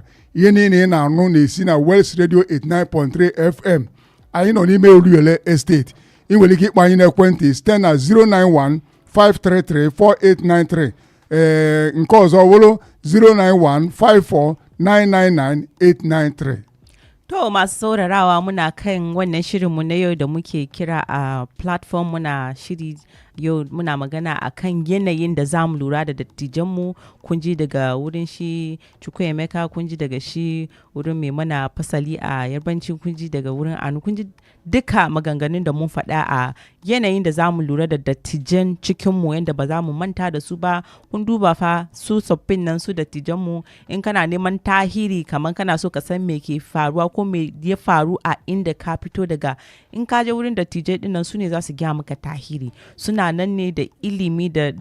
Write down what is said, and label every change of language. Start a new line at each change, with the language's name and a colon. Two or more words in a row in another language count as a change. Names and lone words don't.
Igbo: Ihe niile ị na-anụ na-esi na Wells Radio 89.3 FM. Anyị nọ n'ime Oluyole Estate. Ị nwere ike ịkpọ anyị n'ekwentị site na 091-533-4893 nke ọzọ wụrụ 091-54 999-893.
Hausa: To masu saurarawa muna kan wannan shirinmu na yau da muke kira a platform muna shiri yau muna magana a kan yanayin da za mu lura da dattijanmu kun ji daga wurin shi Chukwuemeka kun ji daga shi wurin mai mana fasali a yarbanci kun ji daga wurin anu kun ji duka maganganun da mun faɗa a yanayin da za mu lura da dattijan cikinmu yadda ba za mu manta da su ba kun duba fa su tsoffin nan su dattijanmu in kana neman tahiri kamar kana so ka san me ke faruwa ko me ya faru a inda ka fito daga in ka je wurin dattijai dinnan su ne za su gya maka tahiri suna nan ne da ilimi